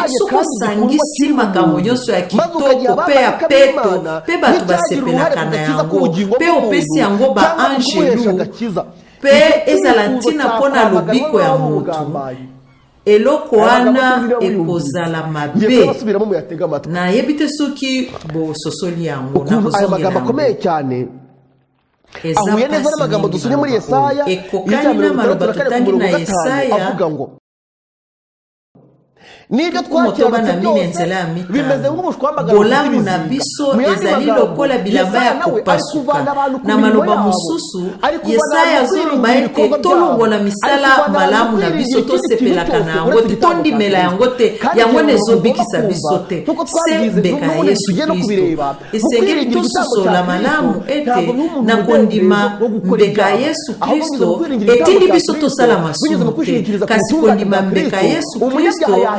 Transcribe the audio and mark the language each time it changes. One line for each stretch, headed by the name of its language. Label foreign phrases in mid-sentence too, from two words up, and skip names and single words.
Lingala: soko sangisi makambo nyonso ya kitoko pe ya peto pe batu basepelaka na yango pe opesi yango baangelu pe ezala ntina mpona lobiko ya motu eloko wana ekozala mabe na yebi te soki bososoli yango na kozongela yango
Kinyarwanda: ahuye neza n'amagambo dusomye muri Yesaya
Lingala: ekokani n'amaloba tutangi na Yesaya
Kinyarwanda: nibyo twakirana byose bimeze nk'ubushwambagara
Lingala: bolamu na biso ezali lokola bilamba ya kopasuka na maloba mosusu Yesaya azoloba ete tolongola misala malamu na biso tosepelaka na yango te tondimela yango te yango nezobikisa biso te se mbeka ya Yesu Kristo esengeli tososola malamu ete na kondima mbeka ya Yesu Kristo etindi biso tosala masumu te kasi kondima mbeka ya Yesu Kristo